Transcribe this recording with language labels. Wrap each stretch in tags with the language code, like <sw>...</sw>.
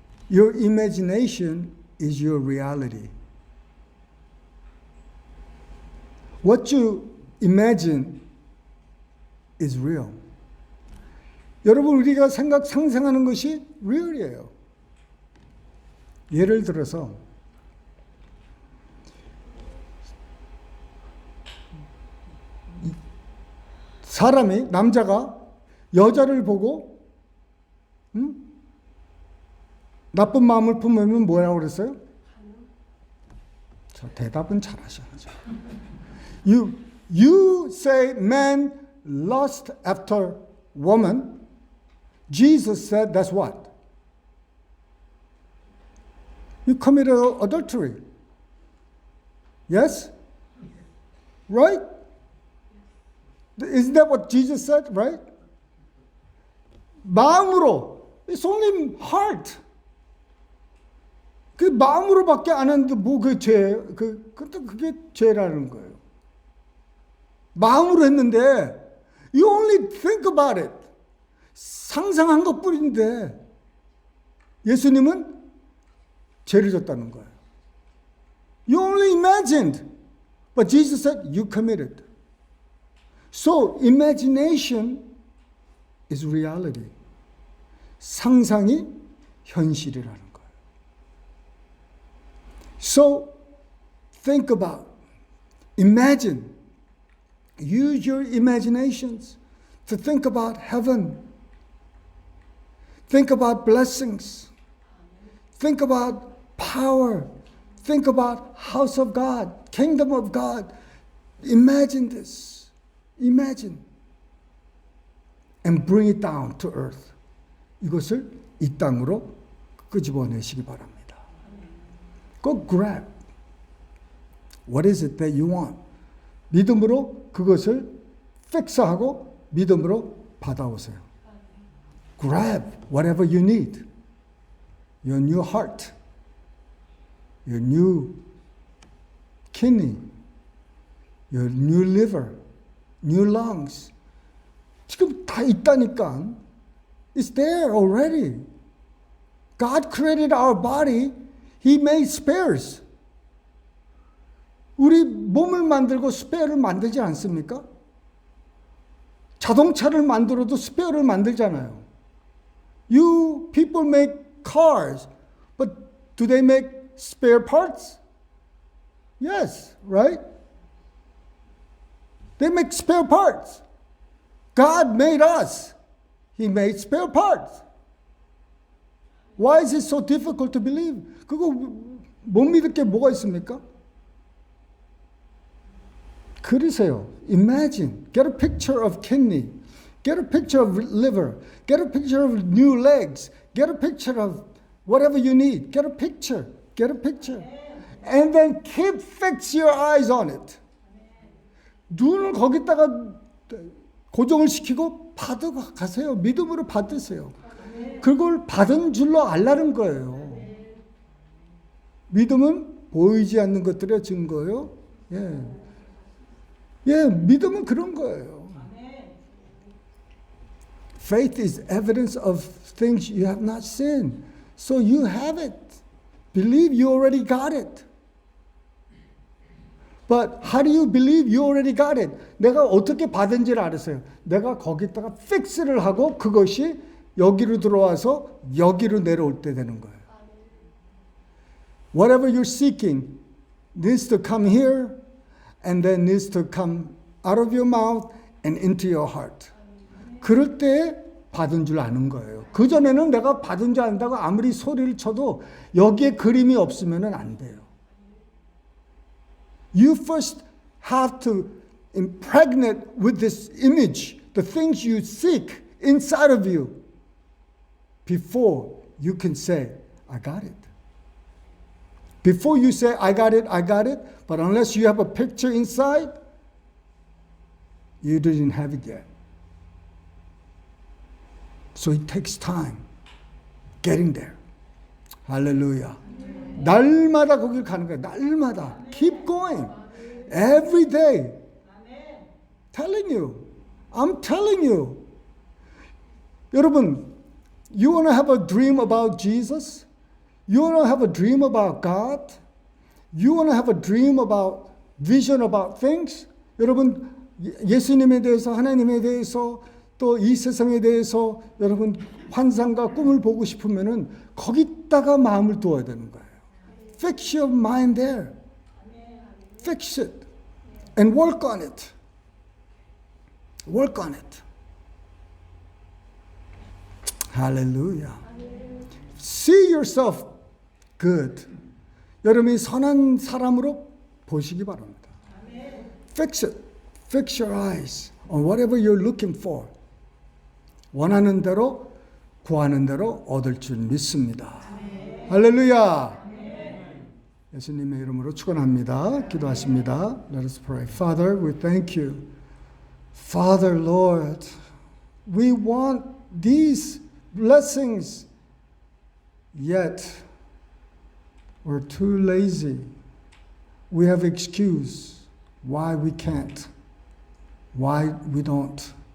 <en>Your imagination is your reality. What you imagine is real.</en> <ko>여러분 우리가 상상하는 것이 real이에요. 예를 들어서 사람이 남자가 여자를 보고 나쁜 마음을 품으면 뭐라고 그랬어요? 저 대답은 잘하셔야죠.</ko> <en>You say man lust after woman. Jesus said that's what? You committed adultery. Yes? Right? Isn't that what Jesus said, right?</en> <ko>마음으로,</ko> <en>it's only heart.</en> <ko>그 마음으로밖에 안 하는데 뭐 그 죄, 그게 죄라는 거예요. 마음으로 했는데,</ko> <en>you only think about it.</en> <ko>상상한 것 뿐인데, 예수님은 죄를 졌다는 거예요.</ko> <en>You only imagined, but Jesus said you committed. So imagination is reality.</en> <ko>상상이 현실이라는 거예요.</ko> <en>So think about, imagine, use your imaginations to think about heaven. Think about blessings. Think about power. Think about house of God, kingdom of God. Imagine this. Imagine. And bring it down to earth.</en> <ko>이것을 이 땅으로 끄집어내시기 바랍니다.</ko> <en>Go grab. What is it that you want?</en> <ko>믿음으로 그것을 픽스하고 믿음으로 받아오세요.</ko> <en>Grab whatever you need. Your new heart. Your new kidney. Your new liver. New lungs.</en> <ko>지금 다 있다니까.</ko> <en>It's there already. God created our body. He made spares.</en> <ko>우리 몸을 만들고 스페어를 만들지 않습니까? 자동차를 만들어도 스페어를 만들잖아요.</ko> <en>You people make cars, but do they make spare parts? Yes, right? They make spare parts. God made us. He made spare parts. Why is it so difficult to believe?</en> <ko>그거 못 믿을 게 뭐가 있습니까? 그러세요.</ko> <en>Imagine. Get a picture of kidney. Get a picture of liver. Get a picture of new legs. Get a picture of whatever you need. Get a picture. Get a picture. And then fix your eyes on it.</en> <ko>눈을 거기다가 고정을 시키고 받아가세요. 믿음으로 받으세요. 그걸 받은 줄로 알라는 거예요. 믿음은 보이지 않는 것들의 증거예요. 믿음은 그런 거예요.</ko> <en>Faith is evidence of things you have not seen. So you have it. Believe you already got it. But how do you believe you already got it?</en> <ko>내가 어떻게 받은지를 알았어요. 내가 거기다가 픽스를 하고 그것이 여기로 들어와서 여기로 내려올 때 되는 거예요.</ko> <en>Whatever you're seeking needs to come here and then needs to come out of your mouth and into your heart.</en> <ko>그럴 때 받은 줄 아는 거예요. 그전에는 내가 받은 줄 안다고 아무리 소리를 쳐도 여기에 그림이 없으면 안 돼요.</ko> <en>You first have to impregnate with this image the things you seek inside of you before you can say, I got it. Before you say, I got it, but unless you have a picture inside, you didn't have it yet. So it takes time getting there.</en> <ko>Hallelujah. 날마다 거길 가는 거야. 날마다.</ko> <en>Keep going. Every day. Telling you. I'm telling you.</en> <ko>여러분,</ko> <en>you want to have a dream about Jesus? You want to have a dream about God? You want to have a dream about vision about things?</en> <ko>여러분, 예수님에 대해서, 하나님에 대해서, 또 이 세상에 대해서 여러분 환상과 꿈을 보고 싶으면은 거기다가 마음을 두어야 되는 거예요.</ko> <en>Fix your mind there. Fix it and work on it. Work on it. Hallelujah. See yourself good.</en> <ko>여러분이 선한 사람으로 보시기 바랍니다.</ko> <en>Fix it. Fix your eyes on whatever you're looking for.</en> <ko>원하는 대로 구하는 대로 얻을 줄 믿습니다. 할렐루야. 예수님의 이름으로 축원합니다. 기도하십니다.</ko> <en>Let us pray. Father, we thank you. Father, Lord, we want these blessings, yet we're too lazy. We have excuse why we can't, why we don't.</en>